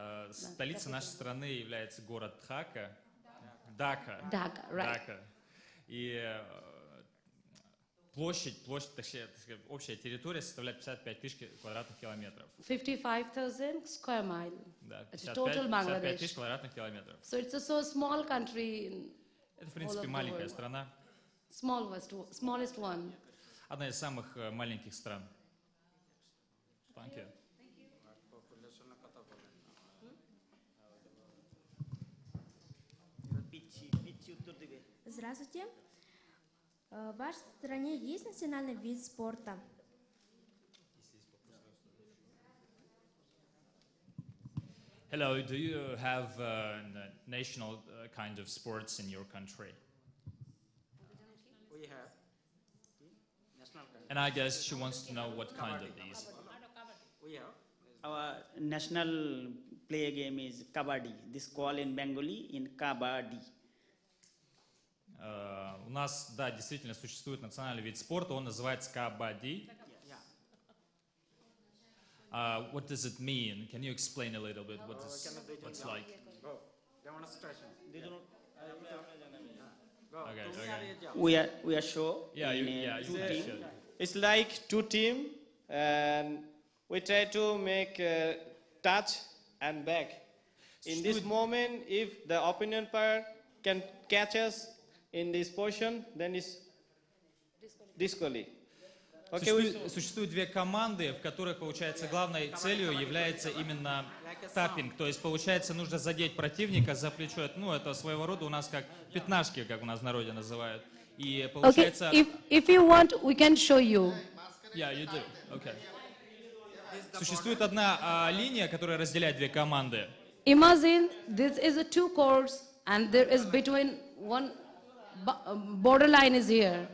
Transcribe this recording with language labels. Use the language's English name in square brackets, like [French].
[Russian] Столица нашей страны является город Дака. [English] Dhaka, right. [Russian] Дака. И площадь, точнее, общая территория составляет 55 тысяч квадратных километров. [English] 55,000 square mile. [Russian] Да, [English] It's total [Russian] 55 тысяч [English] Bangladesh. [Russian] квадратных километров. [English] So it's a so small country. [Russian] Это, в принципе, маленькая страна. [English] Smallest one. [Russian] Одна из самых маленьких стран. [English] Thank you. [Russian] Здравствуйте. В вашей стране есть национальный вид спорта? [English] Hello, do you have national kind of sports in your country? We have national kind. And I guess she wants to know what kind of these. We have. Our national play game is kabaddi. This call in Bengali in kabaddi. [Russian] У нас, да, действительно существует национальный вид спорта, он называется кабадди. [English] What does it mean? Can you explain a little bit what's like? Demonstration. Okay. We are show. Yeah, you two can team. show. It's like two team, and we try to make touch and back. In this moment, if the opponent player can catch us in this position, then it's disqualified. [Russian] Существует две команды, в которых, получается, главной целью является именно таппинг. То есть, получается, нужно задеть противника за плечо. Ну, это своего рода у нас как пятнашки, как у нас в народе называют. И получается... [English] Okay, if you want, we can show you. Yeah, you do. Okay. [Russian] Существует одна линия, которая разделяет две команды. [English] Imagine this is a two courts, and there is between one borderline is here.